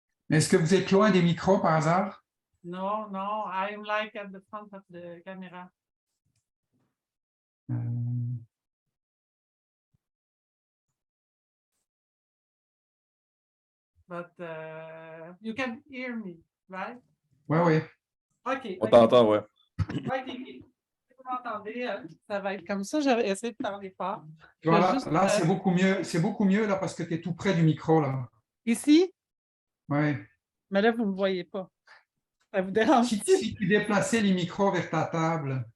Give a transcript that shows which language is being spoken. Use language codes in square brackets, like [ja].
[fr] Est-ce que vous êtes loin des micros par hasard? [en] No, I'm like at the front of the camera. But you can hear me, right? [fr] Oui, oui. OK. On t'entend, ouais. OK. Si vous m'entendez, ça va être comme ça. J'avais essayé de parler fort. Voilà, juste, là, c'est beaucoup mieux. C'est beaucoup mieux là parce que tu es tout près du micro là. Ici? Oui. Mais là, vous ne me voyez pas. Ça vous dérange? Si tu déplaçais les micros vers ta table.